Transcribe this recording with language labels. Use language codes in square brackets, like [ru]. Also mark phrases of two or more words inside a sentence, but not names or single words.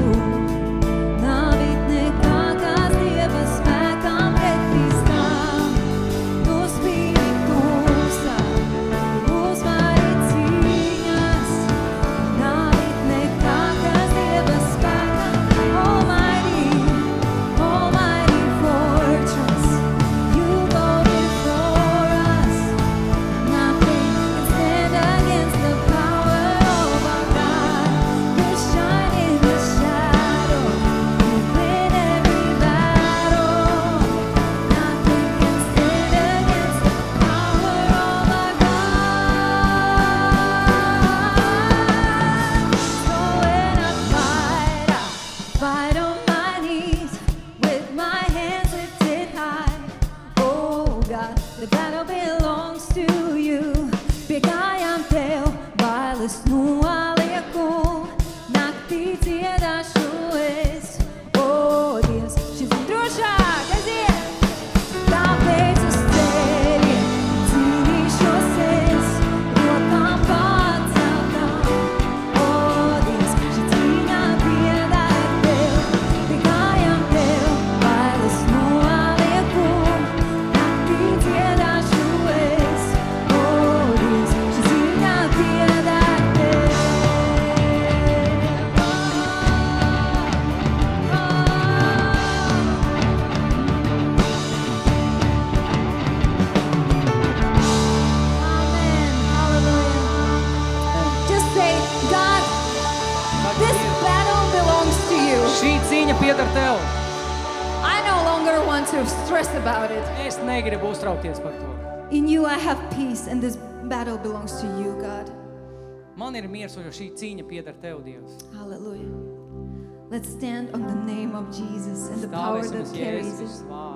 [lv] Nav nekā, kas Dieva spēkam pretī stāv. Tu spīdi tumsā, tu uzvari cīņas. Nav nekā, kas Dieva spēkam. [en] Almighty fortress, you go before us. Nothing can stand against the power of our God. You shine in the shadow, you win every battle. Nothing can stand against the power of our God. So when I fight on my knees with my hands lifted high. Oh God, the battle belongs to you. [lv] Bēgājām tev, bailes nolieku, naktī dziedāšu es. Oh Dievs, šis ir drošāk, aiziet! Tāpēc uz ceļiem cīnīšos es, rokām paceltām. Oh Dievs, šī cīņā pieder tev. Bēgājām tev, bailes nolieku, naktī dziedāšu es. Oh Dievs, šī cīņā pieder tev. Amen. Hallelujah. [en] Just say, God, this battle belongs to you. [lv] Šī cīņa pieder tev. [en] I no longer want to stress about it. [lv] Es negribu uztraukties par to. [en] In you I have peace, and this battle belongs to you, God. [lv] Man ir miers, jo šī cīņa pieder tev, Dievs. Hallelujah. [en] Let's stand on the name of Jesus and the power [lv] Stāvēsim [en] that [lv] uz [en] carries [lv] Jēzus [en] it. [lv] Kristus vārdu.